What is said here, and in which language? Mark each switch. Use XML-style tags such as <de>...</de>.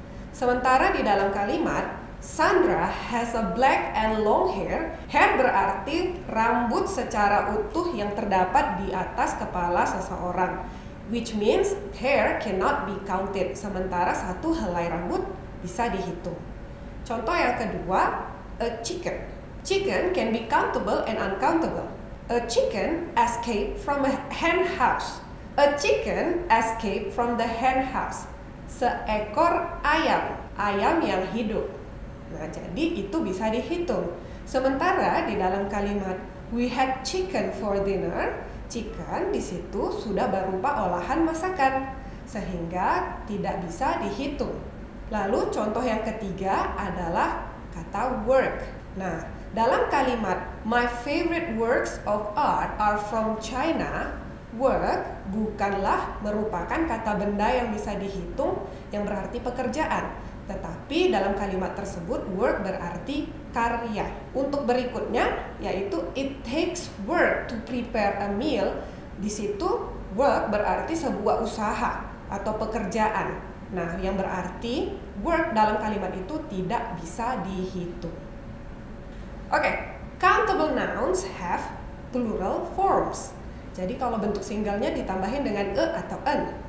<id>Sementara di dalam kalimat</id> <en>Sandra has a black and long hair,</en> <id>hair berarti rambut secara utuh yang terdapat di atas kepala seseorang,</id> <en>which means hair cannot be counted,</en> <id>sementara satu helai rambut bisa dihitung. Contoh yang kedua, a chicken.</id> <en>Chicken can be countable and uncountable. A chicken escaped from a hen house. A chicken escaped from the hen house.</en> <id>Seekor ayam, ayam yang hidup. Nah, jadi itu bisa dihitung. Sementara di dalam kalimat</id> <en>we had chicken for dinner,</en> <id>chicken di situ sudah berupa olahan masakan, sehingga tidak bisa dihitung. Lalu contoh yang ketiga adalah kata work. Nah, dalam kalimat</id> <en>my favorite works of art are from China,</en> <id>work bukanlah merupakan kata benda yang bisa dihitung yang berarti pekerjaan. Tetapi dalam kalimat tersebut work berarti karya. Untuk berikutnya yaitu</id> <en>it takes work to prepare a meal.</en> <id>Di situ work berarti sebuah usaha atau pekerjaan. Nah, yang berarti work dalam kalimat itu tidak bisa dihitung.</id> <en>Oke, countable nouns have plural forms.</en> <id>Jadi kalau bentuk singgalnya ditambahin dengan e atau an.</id>